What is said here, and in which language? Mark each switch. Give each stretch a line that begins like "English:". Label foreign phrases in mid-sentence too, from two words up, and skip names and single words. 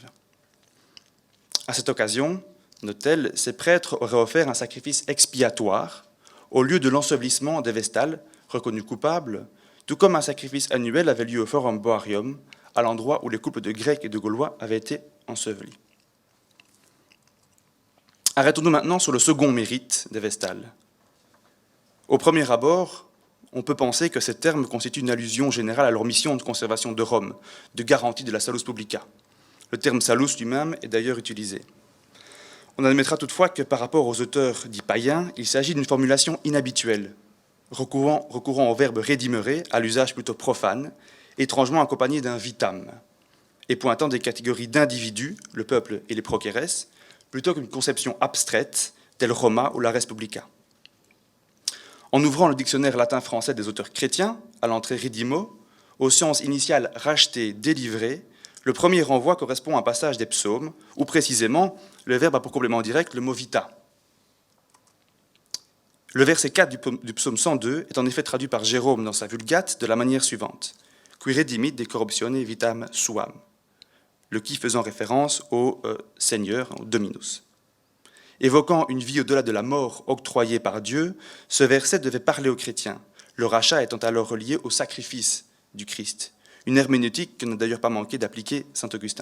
French: À cette occasion, note-t-elle, ces prêtres auraient offert un sacrifice expiatoire au lieu de l'ensevelissement des vestales, reconnus coupables, tout comme un sacrifice annuel avait lieu au Forum Boarium, à l'endroit où les couples de Grecs et de Gaulois avaient été ensevelis. Arrêtons-nous maintenant sur le second mérite des vestales. Au premier abord, on peut penser que ces termes constituent une allusion générale à leur mission de conservation de Rome, de garantie de la
Latin: salus publica.
French: Le terme salus lui-même est d'ailleurs utilisé. On admettra toutefois que par rapport aux auteurs dits païens, il s'agit d'une formulation inhabituelle, recourant au verbe redimere, à l'usage plutôt profane, étrangement accompagné d'un vitam, et pointant des catégories d'individus, le peuple et les prokeres, plutôt qu'une conception abstraite, telle Roma ou la
Latin: res publica.
French: En ouvrant le dictionnaire latin-français des auteurs chrétiens, à l'entrée redimo, aux sciences initiales rachetées, délivrées, le premier renvoi correspond à un passage des psaumes, où précisément le verbe a pour complément direct le mot vita. Le verset 4 du psaume 102 est en effet traduit par Jérôme dans sa Vulgate de la manière suivante:
Latin: Qui redimit de corruptione vitam suam,
French: le qui faisant référence au Seigneur, au Dominus. Évoquant une vie au-delà de la mort octroyée par Dieu, ce verset devait parler aux chrétiens, le rachat étant alors relié au sacrifice du Christ, une herméneutique que n'a d'ailleurs pas manqué d'appliquer saint Augustin.